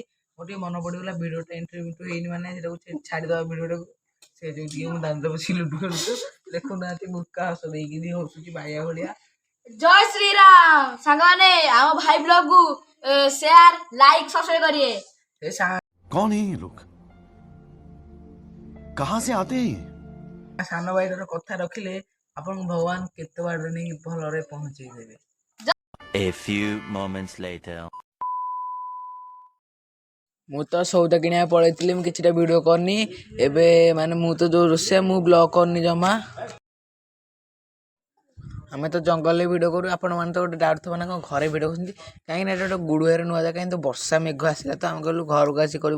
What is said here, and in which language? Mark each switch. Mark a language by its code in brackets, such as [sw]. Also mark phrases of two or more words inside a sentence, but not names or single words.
[or] ମୋର ଟିକେ ମନେ ପଡ଼ିଗଲା ଭିଡ଼ିଓଟା ଇଣ୍ଟରଭ୍ୟୁ ହେଇନି ମାନେ ସେଟାକୁ ଛାଡ଼ିଦେବା ଭିଡ଼ିଓଟାକୁ। ସେ ଯୋଉ ଟିକେ ମୁଁ ଦାଣ୍ଡରେ ବସି ଲୁଡୁ ଖେଳୁଛୁ। ଦେଖୁନାହାନ୍ତି ମୁକା ହସ ଦେଇକି ହସୁଛି ବାଇଆ ଭଳିଆ। ଜୟ ଶ୍ରୀରାମ ସାଙ୍ଗମାନେ ଆମ ଭାଇ ବ୍ଲଗକୁ [en] share like subscribe [or] କରିବେ। [hi] कौन है ये लोग? कहां से आते हैं? [or] ସାନ ଭାଇର କଥା ରଖିଲେ ଆପଣଙ୍କୁ ଭଗବାନ କେତେ ବାଟ ନେଇକି ଭଲରେ ପହଞ୍ଚେଇ ଦେବେ। [en] A few moments later. [or] ମୁଁ ତ ସଉଦା କିଣିବାକୁ ପଳେଇଥିଲି, ମୁଁ କିଛିଟା ଭିଡ଼ିଓ କରିନି। ଏବେ ମାନେ ମୁଁ ତ ଯୋଉ ରୋଷେଇଆ, ମୁଁ ବ୍ଲଗ କରିନି ଜମା। ଆମେ ତ ଜଙ୍ଗଲରେ ଭିଡ଼ିଓ କରୁ। ଆପଣମାନେ ତ ଗୋଟେ ଡାଉଟ୍ ଥିବ ନା କଣ ଘରେ ଭିଡ଼ିଓ କରୁଛନ୍ତି, କାହିଁକିନା ଏଇଟା ଗୋଟେ ଗୁଡ଼ୁଆରେ ନୂଆ ଜାଗା, କିନ୍ତୁ ବର୍ଷା ମେଘ ଆସିଲା ତ ଆମେ କହିଲୁ ଘରକୁ ଆସି କରିବୁ।